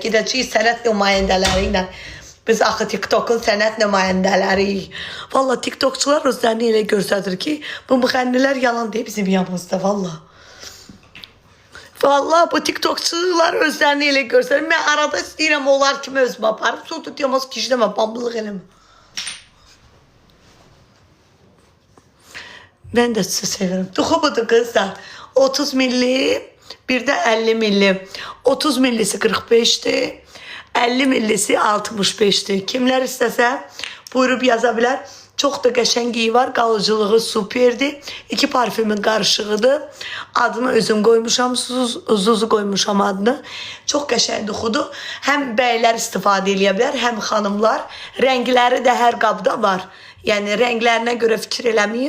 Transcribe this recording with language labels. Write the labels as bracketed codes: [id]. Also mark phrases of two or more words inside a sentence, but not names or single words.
[az] Gedəcəyik sənət nümayəndələri ilə. Biz axı TikTok'un sənət nümayəndələriyik. Valla TikTokçular özlərini elə göstərir ki, bu müğənnilər yalan deyib bizim yanımızda valla. Valla bu TikTokçular özlərini elə göstərir. Mən arada istəyirəm onlar kimi özümə aparıb. Su tutuyamaz ki, işləmə, bamblıq eləmə. [tr] Ben de sizi severim. [az] Duxu budur kızlar. 30 milli, bir de 50 milli. 30 millisi 45'ti. 50 millisi 65'ti. Kimler istəsə buyurub yaza bilər. Çox da qəşəngiyi var. Qalıcılığı superdi. 2 parfümün qarışığıdır. Adını özüm qoymuşam. Zuzu qoymuşam adını. Çox qəşəng duxudur. Həm bəylər istifadə edə bilər, həm xanımlar. Rəngləri də hər qabda var. Yəni rənglərinə görə fikir eləməyin.